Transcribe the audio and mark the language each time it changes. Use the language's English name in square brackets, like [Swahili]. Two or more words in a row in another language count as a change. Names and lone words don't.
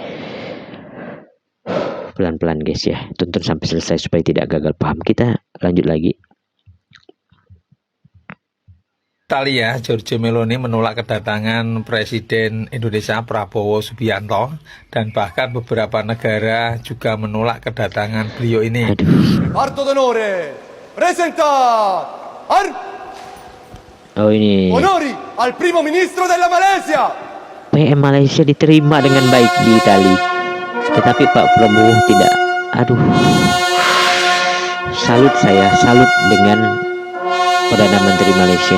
[Indonesian] Pelan-pelan guys ya, tonton sampai selesai supaya tidak gagal paham. Kita lanjut lagi. Italia, Giorgia Meloni menolak kedatangan Presiden Indonesia Prabowo Subianto, dan bahkan beberapa negara juga menolak kedatangan beliau ini. [Italian] Parto d'onore, presenta [Indonesian] ini [Italian] onori al primo ministro della Malaysia. [Indonesian] PM Malaysia diterima dengan baik di Itali, tetapi Pak Prabowo tidak. Salut dengan Perdana Menteri Malaysia.